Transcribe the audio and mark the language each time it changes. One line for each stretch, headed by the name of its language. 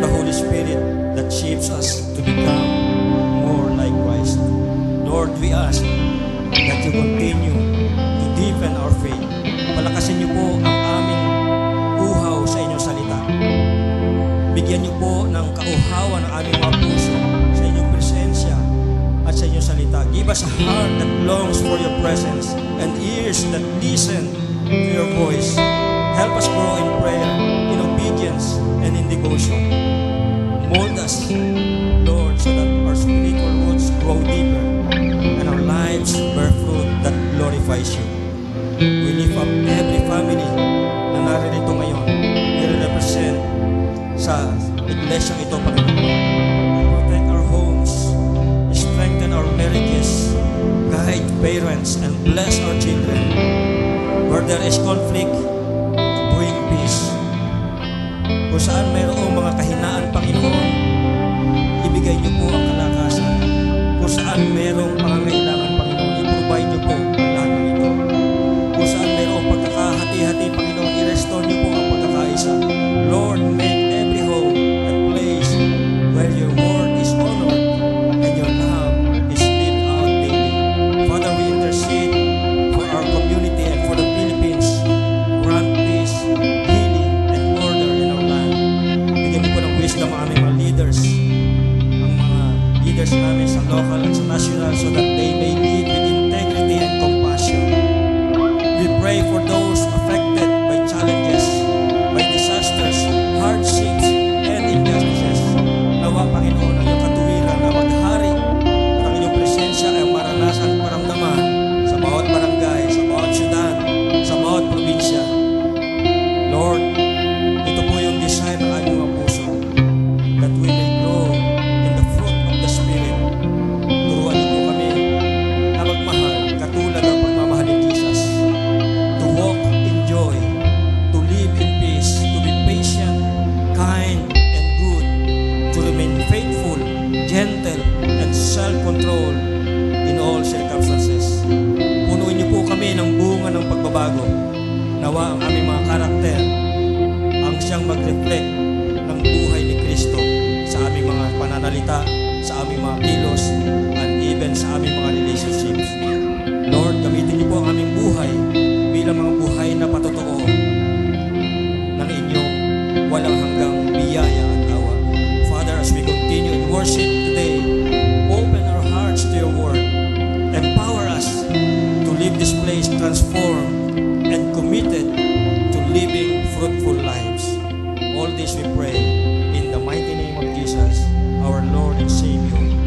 English: Spirit that shapes us to become more like Christ. Lord, we ask that you continue to deepen our faith.
Filipino: Palakasin niyo po ang aming uhaw sa inyong salita. Bigyan niyo po ng kauhawan ang aming mga puso sa inyong presensya at sa inyong salita.
English: Give us a heart that longs for your presence and ears that listen to your voice. Help us grow in prayer, in obedience, and in devotion. Mold us, Lord, so that our spiritual roots grow deeper and our lives bear fruit that glorifies you. We lift up every family
Filipino: na naririto ngayon, nire-represent sa iglesia ito, Panginoon.
English: Protect our homes, strengthen our marriages, guide parents, and bless our children. Where there is conflict, bring peace.
Filipino: Kung saan mayroong mga kahinaan, Panginoon, ibigay niyo po ang kalakasan. Kung saan mayroong pangangailangan, Panginoon, i-provide niyo po ang lahat ng ito. Kung saan mayroong pagkakahati-hati, Panginoon, i-restore niyo po ang pagkakaisa.
English: Lord, make every home a place where your word is honored and your love is lived out daily. Father, we intercede for our community and for the Philippines. Grant peace, healing, and order in our land.
Filipino: Bigyan niyo po ng wisdom ang aming mga leaders, ang mga leaders namin sa local at sa national,
English: so that they may lead with integrity and compassion. We pray for those affected by challenges, by disasters, hardships, and injustices.
Filipino: Nawa, Panginoon, ang iyong katuwiran na maghari at ang iyong presensya ay maranasan at maramdaman sa bawat barangay, sa bawat syudad, sa bawat probinsya.
English: Lord,
Filipino: ito po yung
English: desire
Filipino: ng aming mga puso,
English: that we may grow in the fruit of the Spirit.
Filipino: Turuan niyo po kami na magmahal katulad ng pagmamahal ni Jesus.
English: To walk in joy, to live in peace, to be patient, kind, and good, to remain faithful, gentle, and self-control in all circumstances.
Filipino: Punuin niyo po kami ng bunga ng pagbabago. Nawa ang aming mga karakter ang siyang mag-reflect ng buhay ni Kristo sa aming mga pananalita, sa aming mga kilos, and even sa aming mga relationships. Lord, gamitin niyo po ang aming buhay bilang mga buhay na patotoo ng inyong walang hanggang biyaya at awa.
English: Father, as we continue in worship today, open our hearts to your word. Empower us to leave this place transformed and committed to living fruitful lives. All this we pray in the mighty name of Jesus, our Lord and Savior.